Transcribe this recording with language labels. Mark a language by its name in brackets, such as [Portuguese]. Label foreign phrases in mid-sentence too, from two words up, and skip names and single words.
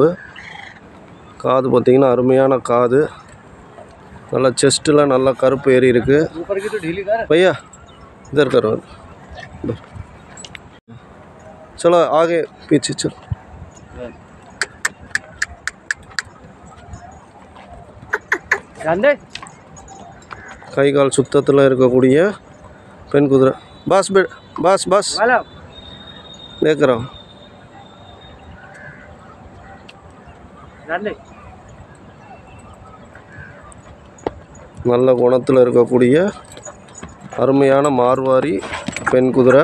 [Tamil] காது பார்த்திங்கன்னா அருமையான காது. நல்லா செஸ்ட்டில் நல்லா கருப்பு ஏறி இருக்குது. [Hindi] பையா इधर करो, चलो आगे पीछे चलो. [Tamil] கை கால் சுத்தத்தில் இருக்கக்கூடிய பெண் குதிரை. பாஸ் பாஸ் பாஸ் கேட்குறோம். நல்ல குணத்தில் இருக்கக்கூடிய அருமையான மார்வாரி பெண் குதிரை.